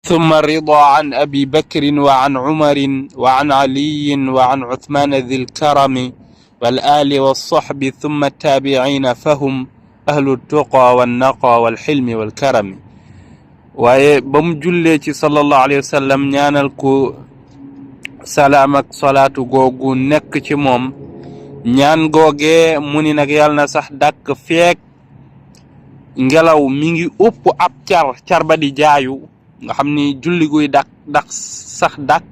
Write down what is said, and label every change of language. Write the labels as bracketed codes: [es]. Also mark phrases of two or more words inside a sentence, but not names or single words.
[ar] ثم الرضا عن أبي بكر وعن عمر وعن علي وعن عثمان ذي الكرم والآل والصحب ثم التابعين فهم أهل التقى والنقى والحلم والكرم. [wo] waaye ba mu jullee ci [ar] صلى الله عليه وسلم [wo] ñaanal ko salaam ak salaatu googu nekk ci moom ñaan googee mu ni nag yàlla na sax dàkk feek ngelaw mi ngi upp ab car ba di jaayu nga xam ni julli guy dak sax dàkk